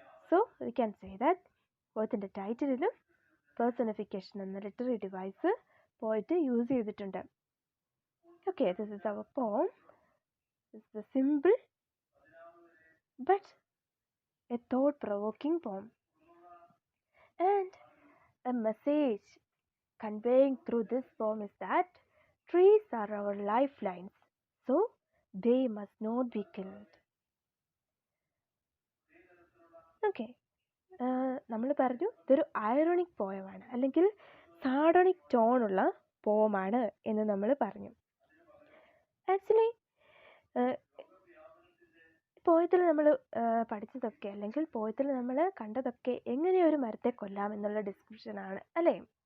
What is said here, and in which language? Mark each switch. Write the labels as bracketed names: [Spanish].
[English] so we can say that [Malayalam] പോയത്തിൻ്റെ ടൈറ്റിലും personification എന്ന literary device പോയിട്ട് use ചെയ്തിട്ടുണ്ട്. [English] Okay, this is our poem. This is a simple but a thought provoking poem. And a message conveying through this poem is that trees are our lifelines, so they must not be killed. [Malayalam] Okay, നമ്മൾ പറഞ്ഞു ഇതൊരു ironic പോയമാണ്, അല്ലെങ്കിൽ സാഡോണിക് ടോണുള്ള പോമാണ് എന്ന് നമ്മൾ പറഞ്ഞു. Actually പോയത്തിൽ നമ്മൾ പഠിച്ചതൊക്കെ അല്ലെങ്കിൽ പോയത്തിൽ നമ്മൾ കണ്ടതൊക്കെ എങ്ങനെ ഒരു മരത്തെ കൊല്ലാം എന്നുള്ള ഡിസ്ക്രിപ്ഷനാണ് അല്ലേ.